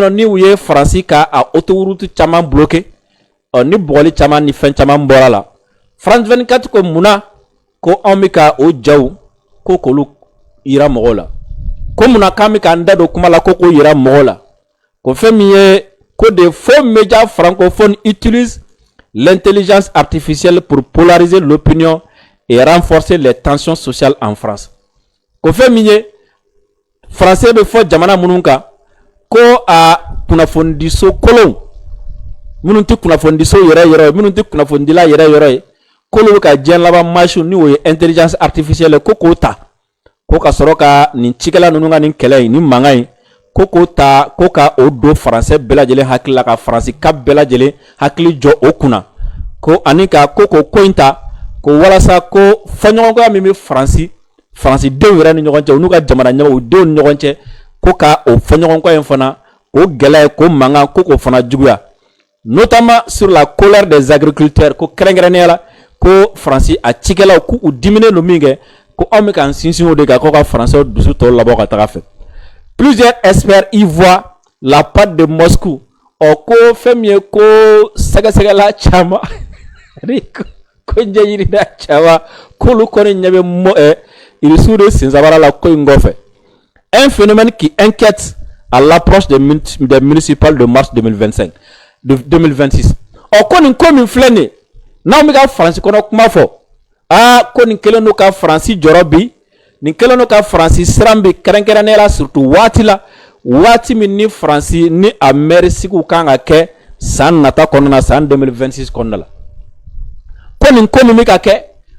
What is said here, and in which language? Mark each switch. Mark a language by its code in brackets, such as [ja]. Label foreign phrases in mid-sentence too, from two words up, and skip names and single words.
[bm] nɔ ni u ye faransi ka a autoroute caman bloqué ni bɔgɔli caman ni fɛn caman bɔra la France 24 ko munna ko anw bɛ ka o jaw ko k'olu yira mɔgɔw la ko munna k'an bɛ k'an da don kuma la ko k'o yira mɔgɔw la ko fɛn min ye ko de [fr] faux médias francophones utilisent l'intelligence artificielle pour polariser l'opinion et renforcer les tensions sociales en France. [bm] Ko fɛn min ye français bɛ fɔ jamana minnu kan ko a kunnafonidiso kolon minnu tɛ kunnafonidiso yɛrɛ ye minnu tɛ kunnafonidila yɛrɛ ye k'olu bɛ ka diɲɛ laban machine ni o ye [fr] intelligence artificielle [bm] ko k'o ta ko ka sɔrɔ ka nin cikɛla ninnu ka nin kɛlɛ in nin mankan in ko k'o ta ko ka o don français bɛɛ lajɛlen hakili la ka faransi ka bɛɛ lajɛlen hakili jɔ o kunna ko ani ka ko in ta ko walasa ko fɔɲɔgɔnkɔya min bɛ faransidenw yɛrɛ ni ɲɔgɔn cɛ u n'u ka jamana ɲɛmɔgɔw denw ni ɲɔgɔn cɛ ko ka o fɔɲɔgɔnkɔ in fana o gɛlɛya ko mankan ko k'o fana juguya [fr] notamment sur la colère des agriculteurs [bm] ko kɛrɛnkɛrɛnnenya la ko faransi a cikɛlaw k'u diminen don min kɛ ko anw bɛ k'an sinsin o de kan ko ka faransɛw dusu tɔw labɔ ka taga fɛ [fr] plusieurs experts y voient la patte de Moscou [bm] ko fɛn min ye ko sɛgɛsɛgɛla caman ko ɲɛɲinida caman k'olu kɔni ɲɛ bɛ irisiw de sen sabara la ko in kɔfɛ [fr] un phénomène qui inquiète à l'approche des municipales de mars 2026 [bm] ko nin ko min filɛ nin ye n'anw bɛ ka faransi kɔnɔ kuma fɔ ko nin kɛlen don ka faransi jɔrɔ bi nin kɛlen don ka faransi siran bi kɛrɛnkɛrɛnnenya la surtout waati min ni faransi ni a maire sigiw kan ka kɛ san nata kɔnɔna na san 2026 kɔnɔna la ko nin ko min bɛ ka kɛ